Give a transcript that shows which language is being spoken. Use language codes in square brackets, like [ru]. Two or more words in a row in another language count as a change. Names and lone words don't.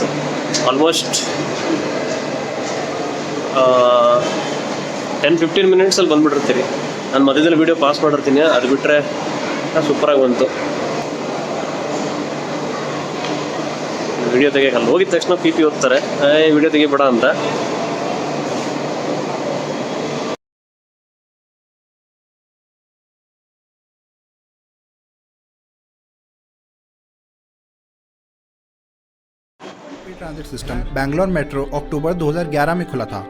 [kn] ಆಲ್ಮೋಸ್ಟ್ 10-15 ಮಿನಿಟ್ಸಲ್ಲಿ ಬಂದುಬಿಟ್ಟಿರ್ತೀರಿ. ನಾನು ಮಧ್ಯದಲ್ಲಿ [en] video pause [kn] ಮಾಡಿರ್ತೀನಿ, ಅದು ಬಿಟ್ಟರೆ ಸೂಪರಾಗಿ ಬಂತು. ವಿಡಿಯೋ ತೆಗಿಯಕ್ಕೆ ಹೋಗಿದ ತಕ್ಷಣ PP ಓದ್ತಾರೆ, ವಿಡಿಯೋ ತೆಗಿಬೇಡ ಅಂತ. [en] transit system [hi] बैंगलोर मेट्रो अक्टूबर 2011 में खुला था।